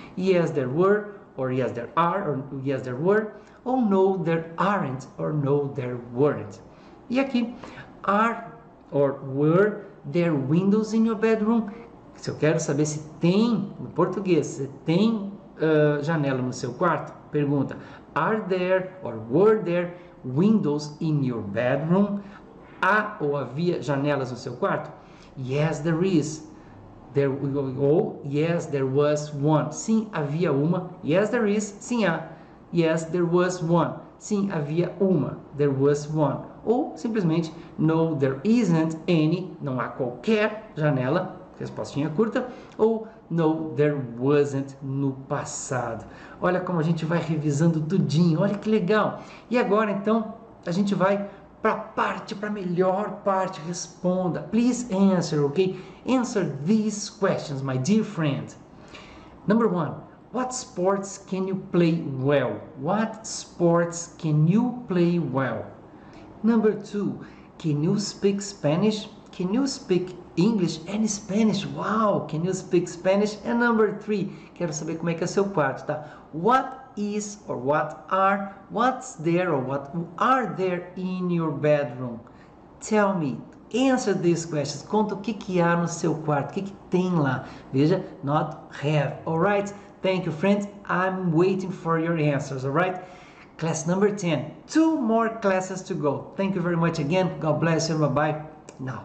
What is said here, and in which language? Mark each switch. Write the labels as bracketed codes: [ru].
[en] Yes, there were, or yes, there are, or yes, there were, or no, there aren't, or no, there weren't. [pt] E aqui, [en] are or were there windows in your bedroom? [pt] Se eu quero saber se tem, no português, se tem janela no seu quarto, pergunta: [en] are there or were there windows in your bedroom? [pt] Há ou havia janelas no seu quarto? [en] Yes, there is. Ou yes, there was one. [pt] Sim, havia uma. [en] Yes, there is. [pt] Sim, há. [en] Yes, there was one. [pt] Sim, havia uma. [en] There was one. [pt] Ou simplesmente [en] no, there isn't any. [pt] Não há qualquer janela. Respostinha curta. Ou [en] no, there wasn't [pt] no passado. Olha como a gente vai revisando tudinho. Olha que legal. E agora então a gente vai para a melhor parte. Responda. [en] Please answer, ok? Answer these questions, my dear friend. Number 1. What sports can you play well? What sports can you play well? Number 2. Can you speak Spanish? Can you speak English and Spanish? Wow! Can you speak Spanish? And number 3. [pt] Quero saber como é que é o seu quarto, tá? [en] What is or what are, what's there or what are there in your bedroom? Tell me. Answer these questions. [pt] Conta o que há no seu quarto, o que tem lá. Veja, [en] not have. Alright? Thank you, friends. I'm waiting for your answers, alright? Class number 10. 2 more classes to go. Thank you very much again. God bless you. Bye-bye. Now.